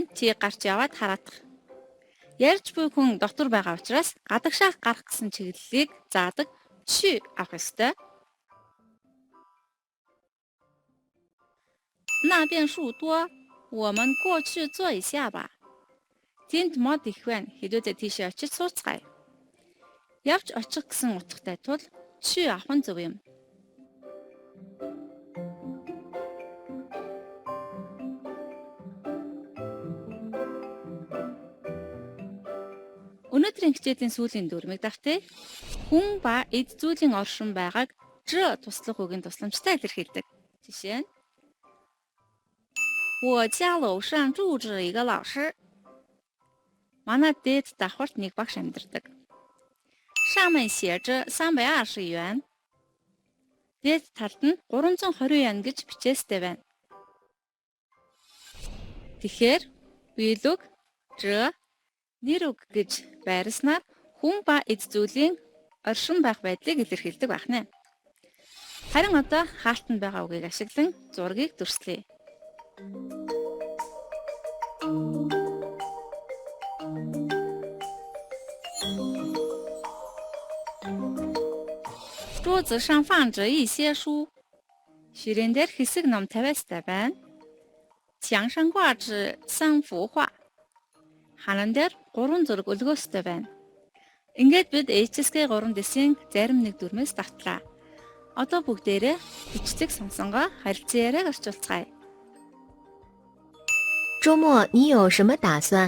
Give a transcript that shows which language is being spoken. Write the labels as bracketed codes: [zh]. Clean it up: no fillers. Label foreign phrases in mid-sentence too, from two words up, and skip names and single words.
[mn] Чи гарч яваад хараадах. Ярьж буй хүн дотор байгаа учраас гадагшаа гарах гэсэн чиглэлийг заадаг чи авах ёстой. [zh] 那边树多，我们过去坐一下吧。 [mn] Тэнд мод их байна. Хэдүүлээ тийшээ очиж сууцгаая. Явж очих гэсэн утгатай тул чи авах нь зөв юм. Өнөөдрийн хичээлийн сүүлийн дүрмийг давтъя. Хүн ба эд зүйлийн оршин байгааг туслах үгийн тусламжтай илэрхийлдэг. Жишээ нь [zh] 我家楼上住着一个老师. [mn] Манай дээд давхарт нэг багш амьдардаг. [zh] 上面写着320元. [mn] Дээд талд нь 320 yen гэж бичээстэй байна. Тэгэхээр биелүг нэр үг гэж байраснаар хүн ба эд зүйлийн оршин байх байдлыг илэрхийлдэг байх нэ. Харин одоо хаалтанд байгаа үгийг ашиглан зургийг дүрслэе. [zh] 桌子上放着一些书. [mn] Ширээн дээр хэсэг ном тавиастай байна. [zh] 墙上挂着3幅画. [mn] Ханан дээр 3 зураг өлгөөстэй байна. Ингээд бид HSK 3 дэсийн зарим нэг дүрмээс давтлаа. Одоо бүгдээрээ бичлэг сонсонгоо харилцан яриаг орчуулцгаая. [zh] 周末你有什么打算？